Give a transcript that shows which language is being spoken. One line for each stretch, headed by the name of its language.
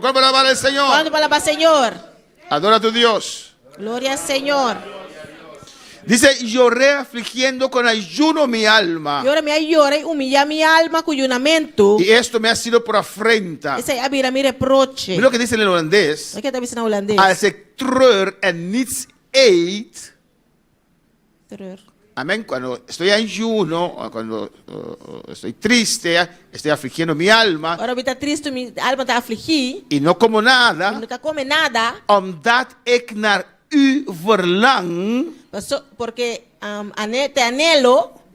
Spanish: ¿Cuándo para alabar al Señor? Adora a tu Dios. Gloria al Señor. Dice, lloré afligiendo con ayuno mi alma. Lloré, humillé mi alma con ayunamiento. Y esto me ha sido por afrenta. Mira mi reproche. Mira lo que dice en el holandés.
Dutch: Als ik treur en niets eet.
Spanish: Amén. Cuando estoy en ayuno, cuando estoy triste, estoy afligiendo mi alma. Ahora está triste, mi alma está afligida. Y no como nada. No come nada.
Dutch: Omdat ik naar u verlang.
Spanish: Porque te anhelo.